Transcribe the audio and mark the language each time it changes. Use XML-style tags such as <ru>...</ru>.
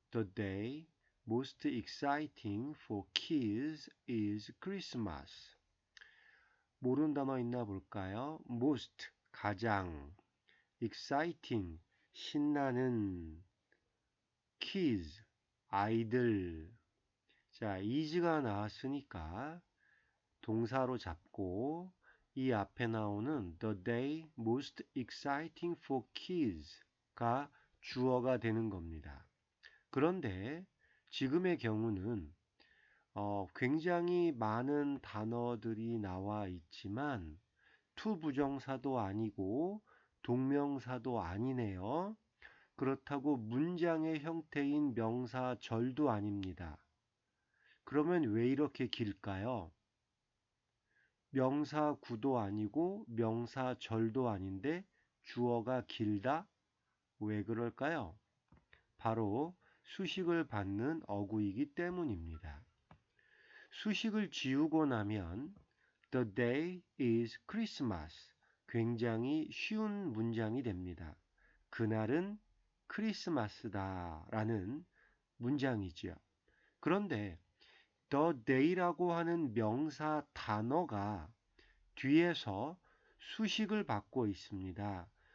<en>The day most exciting for kids is Christmas.</en> <ko>모르는 단어 있나 볼까요? most, 가장, exciting, 신나는, kids, 아이들. 자, is가 나왔으니까 동사로 잡고 이 앞에 나오는</ko> <en>the day most exciting for kids</en> <ko>가 주어가 되는 겁니다. 그런데 지금의 경우는 굉장히 많은 단어들이 나와 있지만 투부정사도 아니고 동명사도 아니네요. 그렇다고 문장의 형태인 명사절도 아닙니다. 그러면 왜 이렇게 길까요? 명사구도 아니고 명사절도 아닌데 주어가 길다? 왜 그럴까요? 바로 수식을 받는 어구이기 때문입니다. 수식을 지우고 나면</ko> <en>The day is Christmas.</en> <ko>굉장히 쉬운 문장이 됩니다. 그날은 크리스마스다 라는 문장이지요. 그런데 the day라고 하는 명사 단어가 뒤에서 수식을 받고 있습니다.</ko>